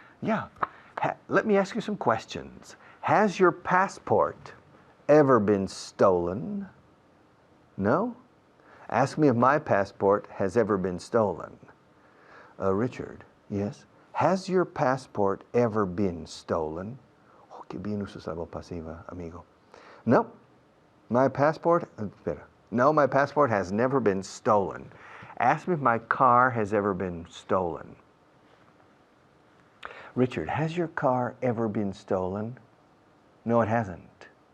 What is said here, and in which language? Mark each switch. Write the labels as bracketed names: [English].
[English] Yeah, let me ask you some questions. Has your passport ever been stolen? No? Ask me if my passport has ever been stolen. Richard, yes? Has your passport ever been stolen? [Spanish] Oh, que bien usas la voz pasiva, amigo. [English] No, my passport, no, my passport has never been stolen. Ask me if my car has ever been stolen. Richard, has your car ever been stolen? No, it hasn't.